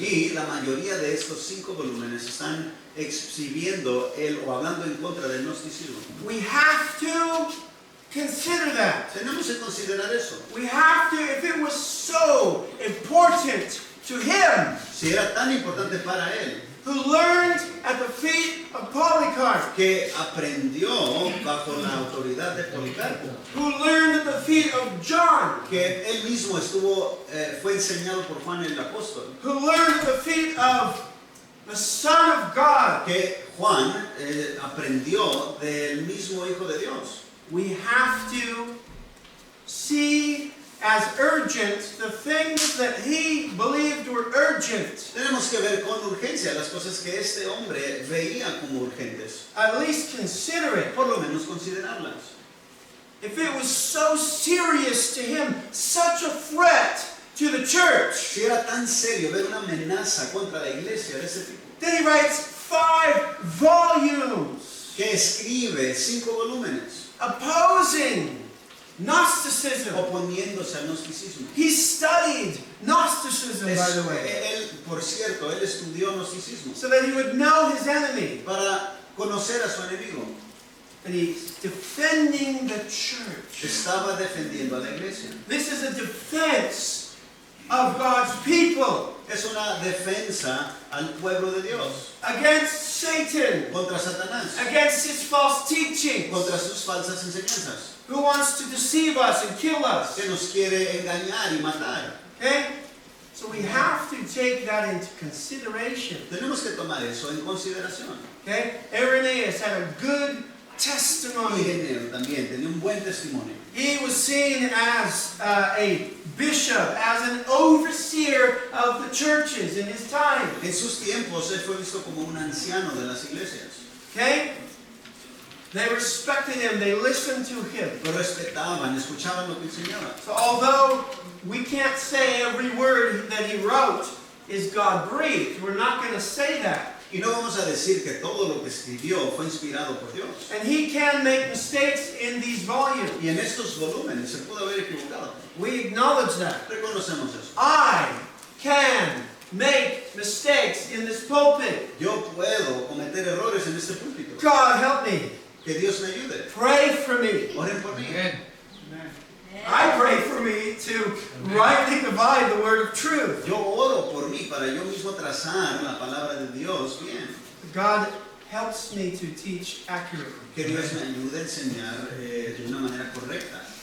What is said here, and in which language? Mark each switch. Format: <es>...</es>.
<es>Y la mayoría de estos 5 volúmenes están exhibiendo o hablando en contra del gnosticismo.</es> <en>We have to consider that.</en> <es>Tenemos que considerar eso.</es> <en>We have to, if it was so important to him,</en> <es>Si era tan importante para él,</es> <en>who learned at the feet of Polycarp,</en> <es>que aprendió bajo la autoridad de Policarpo,</es> <en>who learned at the feet of John,</en> <es>que él mismo fue enseñado por Juan el apóstol,</es> <en>who learned at the feet of the Son of God,</en> <es>que Juan aprendió del mismo Hijo de Dios.</es> <en>we have to see as urgent the things that he believed were urgent.</en> <es>Tenemos que ver con urgencia las cosas que este hombre veía como urgentes,</es> <en>At least consider it.</en> <es>por lo menos considerarlas.</es> <en>If it was so serious to him, such a threat to the church,</en> <es>Si era tan serio ver una amenaza contra la iglesia de ese tipo,</es> <en>then he writes 5 volumes</en> <es>que escribe 5 volúmenes</es> <en>opposing Gnosticism.</en> <es>oponiéndose al gnosticismo.</es> <en>He studied Gnosticism, by the way,</en> <es>Él, por cierto, él estudió gnosticismo</es> <en>so that he would know his enemy.</en> <es>para conocer a su enemigo.</es> <en>And he's defending the church.</en> <es>Estaba defendiendo a la iglesia.</es> <en>This is a defense of God's people</en> <es>Es una defensa al pueblo de Dios</es> <en>against Satan,</en> <es>contra Satanás,</es> <en>against his false teaching,</en> <es>contra sus falsas enseñanzas,</es> <en>who wants to deceive us and kill us.</en> <es>que nos quiere engañar y matar.</es> <en>Okay? So we have to take that into consideration.</en> <es>Tenemos que tomar eso en consideración.</es> <en>Okay? Irenaeus had a good testimony.</en> <es>Ireneo también tenía un buen testimonio.</es> <en>He was seen as a bishop, as an overseer of the churches in his time.</en> <es>En sus tiempos él fue visto como un anciano de las iglesias.</es> <en>Okay? They respected him, they listened to him.</en> <es>Lo respetaban, escuchaban lo que enseñaba.</es> <en>So although we can't say every word that he wrote is God-breathed, we're not going to say that.</en> <es>Y no vamos a decir que todo lo que escribió fue inspirado por Dios.</es> <en>And he can make mistakes in these volumes.</en> <es>Y en estos volúmenes se pudo haber equivocado.</es> <en>We acknowledge that.</en> <es>Reconocemos eso.</es> <en>I can make mistakes in this pulpit.</en> <es>Yo puedo cometer errores en este púlpito.</es> <en>God help me.</en> <es>Que Dios me ayude.</es> <en>Pray for me.</en> <es>Oren por mí.</es> <en>I pray for me to rightly divide the word of truth.</en> <es>Yo oro por mí para yo mismo trazar la palabra de Dios bien.</es> <en>God helps me to teach accurately.</en> <es>Que Dios me ayude a enseñar de una manera correcta.</es>